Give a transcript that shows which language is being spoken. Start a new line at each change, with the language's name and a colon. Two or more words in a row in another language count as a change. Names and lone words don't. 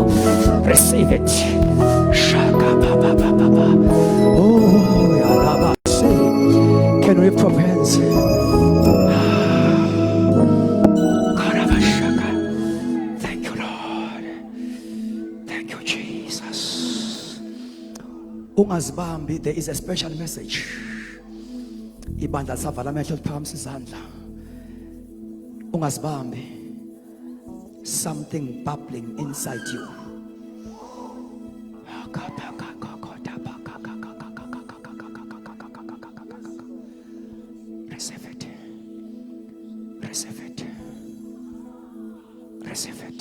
English: Receive it. Oh, can we lift up hands? Thank you, Lord. Thank you, Jesus. Ungazibambi, there is a special message.
Zulu: Ibandla savala amehlo liphakamisa izandla. Ungazibambi,
English: something bubbling inside you. Receive it. Receive it. Receive it.